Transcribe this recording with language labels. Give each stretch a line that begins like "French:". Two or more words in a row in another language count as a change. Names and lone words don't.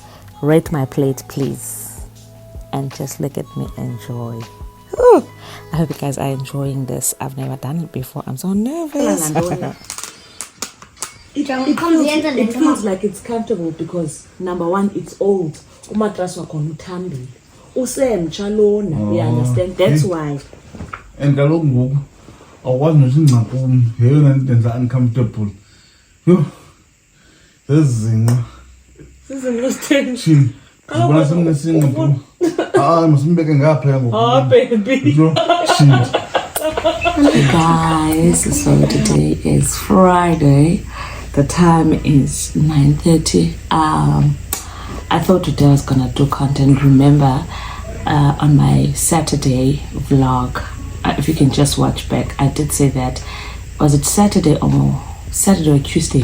English: Rate my plate, please. And just look at me enjoy. Ooh, I hope you guys are enjoying this. I've never done it before. I'm so nervous. It feels like it's comfortable because number 1, it's old.
Xhosa: Umatras wakhona uthambile. Usemtsha lona,
English: you understand? That's why.
Xhosa: And kaloku ngoku awukwazi nosingcaphume yeyona nto enza uncomfortable. Yho, zezinqa Sizin Zibona simnesingcaphume. Masimbeke ngaphaya ngoku.
English: Baby. Guys, so today is Friday. The time is 9:30. I thought today I was gonna do content. Remember, on my Saturday vlog, if you can just watch back, I did say that, was it Saturday or Tuesday?